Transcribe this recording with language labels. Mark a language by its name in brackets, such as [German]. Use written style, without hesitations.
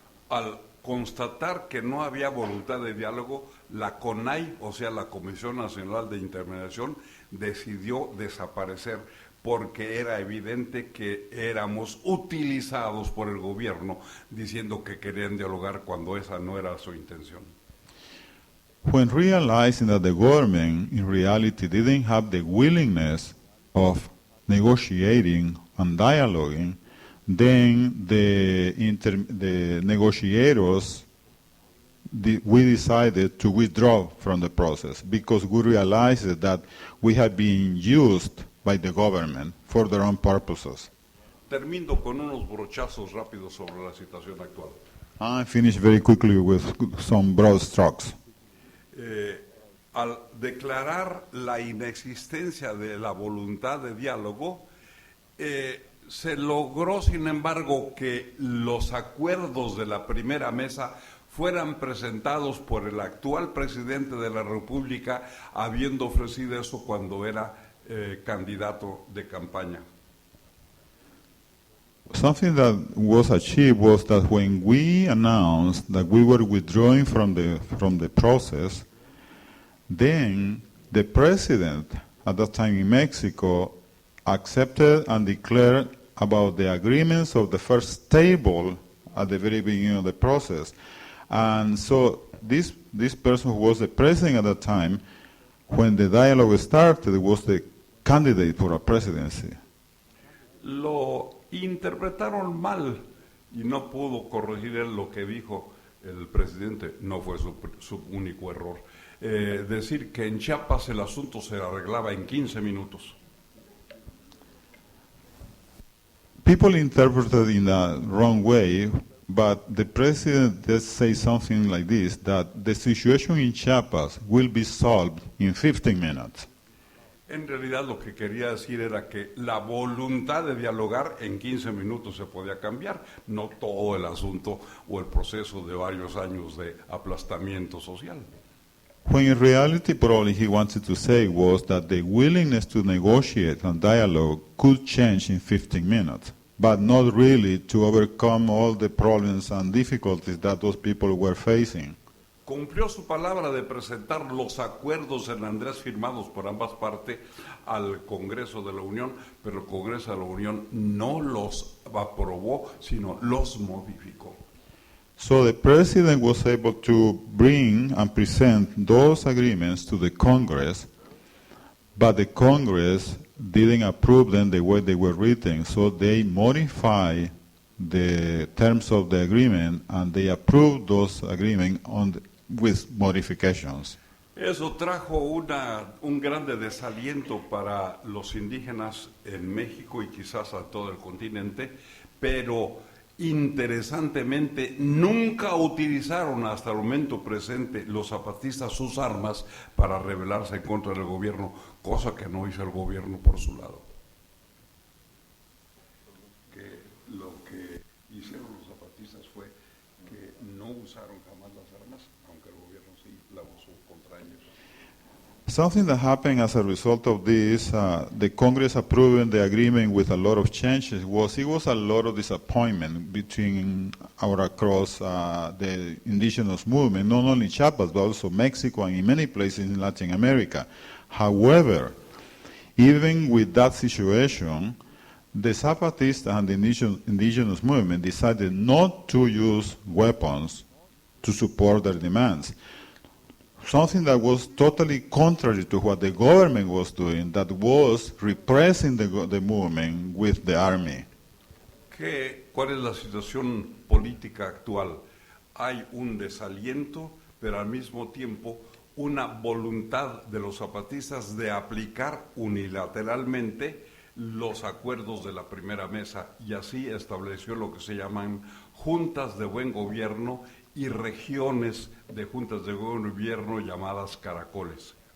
[Spanish] Al constatar que no había voluntad de diálogo, la CONAI, o sea, la Comisión Nacional de Intermediación, decidió desaparecer porque era evidente que éramos utilizados por el gobierno diciendo que querían dialogar cuando esa no era su intención. [English] When realizing that the government in reality didn't have the willingness of negotiating and dialoguing, then the negotiators, we decided to withdraw from the process because we realized that we had been used by the government for their own purposes. [Spanish] Termino con unos brochazos rápidos sobre la situación actual. [English] I finish very quickly with some broad strokes. [Spanish] Al declarar la inexistencia de la voluntad de diálogo, se logró, sin embargo, que los acuerdos de la primera mesa fueran presentados por el actual presidente de la República, habiendo ofrecido eso cuando era candidato de campaña. [English] Something that was achieved was that when we announced that we were withdrawing from the process, then the president at that time in Mexico accepted and declared about the agreements of the first table at the very beginning of the process. And so this person who was the president at that time, when the dialogue started, was the candidate for a presidency. [Spanish] Lo interpretaron mal y no pudo corregir él lo que dijo el presidente. No fue su único error. Decir que en Chiapas el asunto se arreglaba en 15 minutos. [English] People interpreted in a wrong way, but the president did say something like this, that the situation in Chiapas will be solved in 15 minutes. [Spanish] En realidad lo que quería decir era que la voluntad de dialogar en 15 minutos se podía cambiar, no todo el asunto o el proceso de varios años de aplastamiento social. [English] When in reality probably he wanted to say was that the willingness to negotiate and dialogue could change in 15 minutes, but not really to overcome all the problems and difficulties that those people were facing. [Spanish] Cumplió su palabra de presentar los acuerdos en Andrés firmados por ambas partes al Congreso de la Unión, pero el Congreso de la Unión no los aprobó, sino los modificó. [English] So the president was able to bring and present those agreements to the Congress, but the Congress didn't approve them the way they were written, so they modified the terms of the agreement and they approved those agreements with modifications. [Spanish] Eso trajo un grande desaliento para los indígenas en México y quizás a todo el continente, pero interesantemente nunca utilizaron hasta el momento presente los zapatistas sus armas para rebelarse en contra del gobierno, cosa que no hizo el gobierno por su lado. Que lo que hicieron los zapatistas fue que no usaron jamás las armas, aunque el gobierno sí la usó contra ellos. [English] Something that happened as a result of this, the Congress approving the agreement with a lot of changes, it was a lot of disappointment between or across the indigenous movement, not only Chiapas, but also Mexico and in many places in Latin America. However, even with that situation, the Zapatistas and the indigenous movement decided not to use weapons to support their demands. Something that was totally contrary to what the government was doing, that was repressing the movement with the army. [Spanish] ¿Cuál es la situación política actual? Hay un desaliento, pero al mismo tiempo una voluntad de los zapatistas de aplicar unilateralmente los acuerdos de la primera mesa y así estableció lo que se llaman juntas de buen gobierno y regiones de juntas de gobierno llamadas caracoles.